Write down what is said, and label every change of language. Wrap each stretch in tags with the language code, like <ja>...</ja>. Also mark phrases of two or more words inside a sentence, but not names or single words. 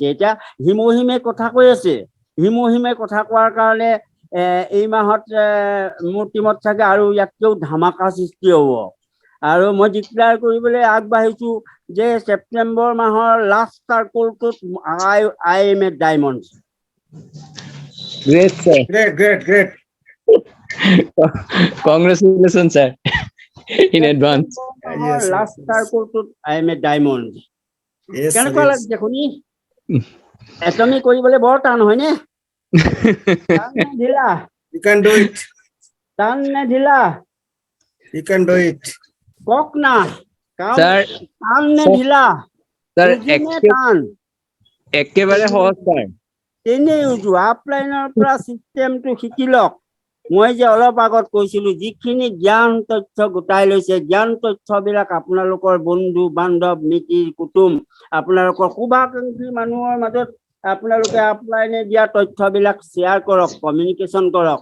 <as>এতিয়া হিমহিমে কথা কৈ আছে। হিমহিমে কথা কোৱাৰ কাৰণে এই মাহত মোৰ টিমত চাগে আৰু ইয়াতকেও ধামাকা সৃষ্টি হ'ব। আৰু মই ডিক্লেয়াৰ কৰিবলৈ আগবাঢ়িছো যে ছেপ্টেম্বৰ মাহৰ লাষ্ট চাৰ্কুলটোত</as> <en>I am a Diamond. Great, sir. Great. Congratulations, sir. In advance. Yes,</en> <as>লাষ্ট</as> <en>yes.</en> <as>চাৰ্কুলটোত</as> <en>I am a Diamond. Yes, sir,</en> <as>কেনেকুৱা</as> <en>yes.</en> <as>লাগিছে শুনি? এটমি কৰিবলৈ বৰ টান হয়নে? টান নে ঢিলা?</as> <en>You can do it.</en> <as>টান নে ঢিলা?</as> <en>You can do it.</en> <as>কওক না, Sir, টান নে sir, ঢিলা? sir, উজু নে টান? একেবাৰে সহজ, sir. তেনেই উজু। আপলাইনৰ পৰা চিষ্টেমটো শিকি লওক। মই যে অলপ আগত কৈছিলো, যিখিনি জ্ঞান তথ্য গোটাই লৈছে, জ্ঞান তথ্যবিলাক আপোনালোকৰ বন্ধু বান্ধৱ, মিতিৰ কুটুম, আপোনালোকৰ শুভাকাংক্ষী মানুহৰ মাজত আপোনালোকে আপলাইনে দিয়া তথ্যবিলাক শ্বেয়াৰ কৰক, কমিউনিকেশ্যন কৰক।</as>